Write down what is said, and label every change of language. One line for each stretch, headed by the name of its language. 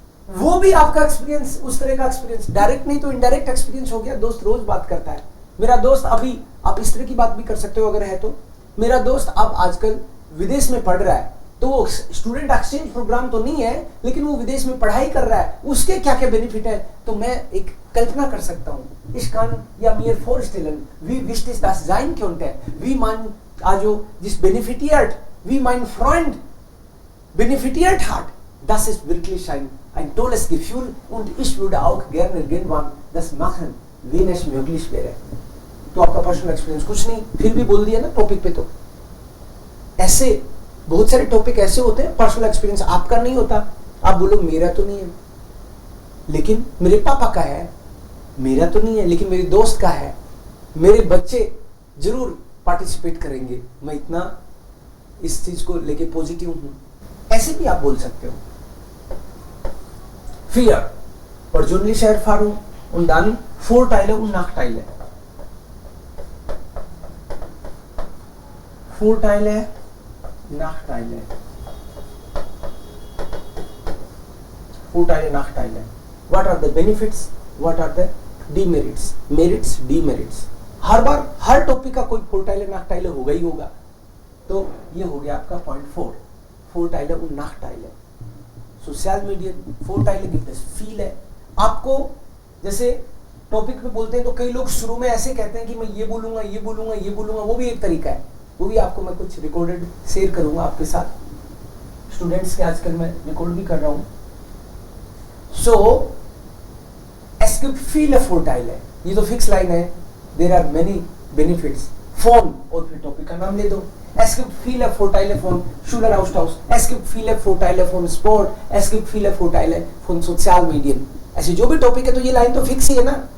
Hindi: वो भी आपका एक्सपीरियंस, उस तरह का एक्सपीरियंस, डायरेक्ट नहीं तो इनडायरेक्ट एक्सपीरियंस हो गया. दोस्त रोज बात करता है. मेरा दोस्त अभी, आप इस तरह की बात भी कर सकते हो अगर है तो, मेरा दोस्त अब आजकल विदेश में पढ़ रहा है. तो वो स्टूडेंट एक्सचेंज प्रोग्राम तो नहीं है लेकिन वो विदेश में पढ़ाई कर रहा है. उसके क्या क्या बेनिफिट है तो मैं एक कल्पना कर सकता हूँ.
German: Ich kann ja mir vorstellen, wie wichtig das sein könnte, wie man also das benefitiert, wie mein Freund benefitiert hat. Das ist wirklich ein tolles Gefühl und ich würde auch gerne irgendwann das machen, wenn es möglich wäre.
Hindi: तो आपका personal experience कुछ नहीं, फिर भी बोल दिया ना topic पे. तो ऐसे बहुत सारे टॉपिक ऐसे होते हैं पर्सनल एक्सपीरियंस आपका नहीं होता. आप बोलो मेरा तो नहीं है लेकिन मेरे पापा का है, मेरा तो नहीं है लेकिन मेरे दोस्त का है, मेरे बच्चे जरूर पार्टिसिपेट करेंगे. मैं इतना इस चीज को लेके पॉजिटिव हूं. ऐसे भी आप बोल सकते हो.
German: Vier. Persönliche Erfahrung und dann Vorteile und Nachteile. Vorteile, Nachteile. Vorteile, Nachteile.
English: What are the benefits? What are the demerits? Merits, demerits.
Hindi: हर bar हर topic का कोई
German: Vorteile, Nachteile
Hindi: होगा ही होगा. तो ये हो गया आपका point 4.
German: Vorteile und Nachteile. सोशल मीडिया Vorteile gibt es viele.
Hindi: आपको जैसे टॉपिक पे बोलते हैं तो कई लोग शुरू में ऐसे कहते हैं कि मैं ये बोलूंगा ये बोलूंगा ये बोलूंगा. वो भी एक तरीका है. वो भी आपको मैं कुछ रिकॉर्डेड शेयर करूंगा आपके साथ. स्टूडेंट्स के आजकल मैं रिकॉर्ड भी कर रहा हूँ.
German: सो es gibt viele Vorteile.
Hindi: ये तो फिक्स लाइन है.
English: There are many benefits.
Hindi: Phone और फिर टॉपिक का नाम ले दो.
German: Es gibt viele Vorteile von Schüleraustausch. Es gibt viele Vorteile von Sport. Es gibt viele Vorteile von Sozialmedien.
Hindi: ऐसे जो भी टॉपिक है तो ये लाइन तो फिक्स ही है ना.